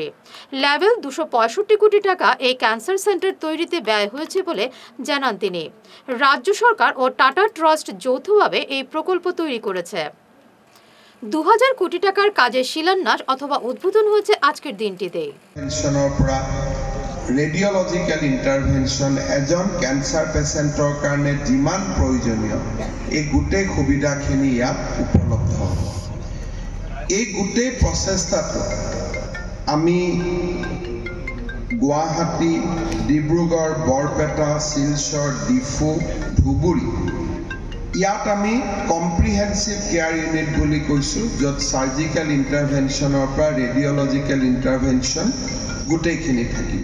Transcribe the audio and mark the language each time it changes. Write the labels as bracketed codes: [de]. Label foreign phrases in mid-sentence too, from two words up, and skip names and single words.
[bn] লেভেল 265 কোটি টাকা এই ক্যান্সার সেন্টার তৈরিতে ব্যয় হয়েছে বলে জানান তিনি। রাজ্য সরকার ও টাটা ট্রাস্ট যৌথভাবে এই প্রকল্প তৈরি করেছে। 2000 কোটি টাকার কাজের শিলান্যাস অথবা উদ্বোধন হয়েছে আজকের দিনটিতে। [en] radiological intervention [as] এজন [en] cancer patient's [as] কাৰণে যিমান প্ৰয়োজনীয় এই গোটেই সুবিধাখিনি ইয়াত উপলব্ধ হ'ব। এই গোটেই প্ৰচেষ্টাটো আমি গুৱাহাটী, ডিব্ৰুগড়, বৰপেটা, শিলচৰ, ডিফু, ধুবুৰী ইয়াত আমি [en] comprehensive care unit [as] বুলি কৈছোঁ, য'ত [en] surgical intervention's [as] পৰা [en] radiological intervention [as] গোটেইখিনি থাকিব।